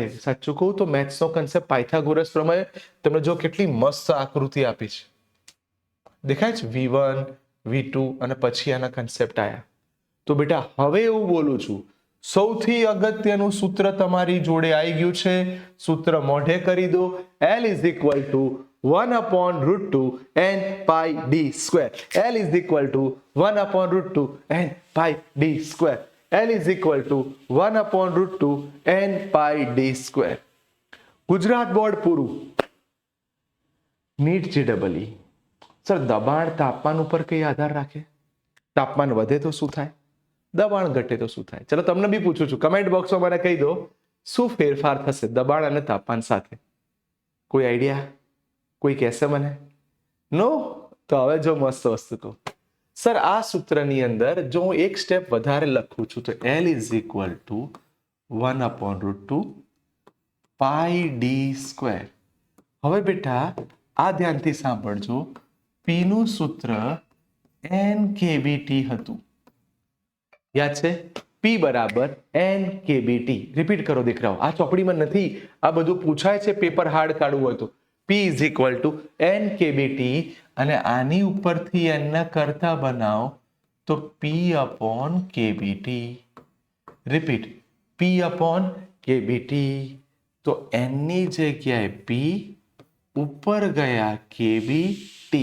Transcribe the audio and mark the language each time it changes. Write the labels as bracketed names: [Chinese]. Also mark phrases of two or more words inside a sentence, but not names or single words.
[Gujarati] સાચું કહું તો [English] maths concept [Gujarati] પાયથાગોરસ પ્રમેય તમને જો કેટલી મસ્ત આકૃતિ આપી છે, દેખાય છે? v1 v2 અને પછી આના કન્સેપ્ટ આયા. તો બેટા હવે એવું બોલું છું, સૌથી અગત્યનું સૂત્ર તમારી જોડે આવી ગયું છે. સૂત્ર મોઢે કરી દો. [English] L is equal to 1 upon root 2 n pi d square. L is equal to 1 upon root 2 n pi d square. L is equal to 1 upon root 2 n pi d square. [Gujarati] ગુજરાત બોર્ડ પૂરું. નીટ JEE. સર દબાણ તાપમાન ઉપર કઈ આધાર રાખે? તાપમાન વધે તો શું થાય? દબાણ ઘટે તો શું થાય? ચલો તમને બી પૂછું છું, [English] comment box [Gujarati] મને કહી દો શું ફેરફાર થશે દબાણ અને તાપમાન સાથે? કોઈ આઈડિયા? કોઈ કહેશે મને? નો? તો હવે જો મસ્ત વસ્તુ કહું. સર આ સૂત્રની અંદર જો હું એક સ્ટેપ વધારે લખું છું તો [English] L is equal to 1 upon root 2 pi d square. [Gujarati] હવે બેટા આ ધ્યાનથી સાંભળજો. P નું સૂત્ર NKBT હતું. યાદ છે? P બરાબર NKBT. રિપીટ કરો દીકરાઓ, આ ચોપડીમાં નથી, આ બધું પૂછાય છે [English] paper hard [Gujarati] કાઢવું હોય તો. [English] P is equal to NKBT [Gujarati] અને આની ઉપરથી n ના કરતા બનાવો તો [English] P upon KBT. રિપીટ, P upon KBT. [Gujarati] તો n ની જગ્યાએ P, ઉપર ગયા KBT.